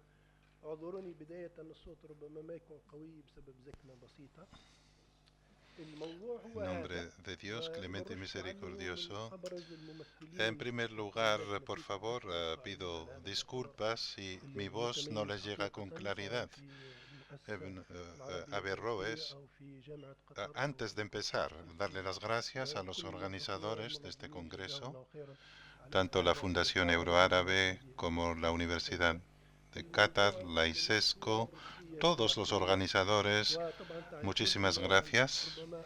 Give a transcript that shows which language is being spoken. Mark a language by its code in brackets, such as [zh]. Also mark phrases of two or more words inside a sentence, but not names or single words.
[ar] اعذروني بداية أن الصوت ربما ما يكون قوي بسبب زكمة بسيطة. [es] En nombre de Dios, clemente y misericordioso, en primer lugar, por favor, pido disculpas si mi voz no les llega con claridad. Averroes, antes de empezar, darle las gracias a los organizadores de este congreso, tanto la Fundación Euroárabe como la Universidad de Qatar, la ISESCO, todos los organizadores, muchísimas gracias.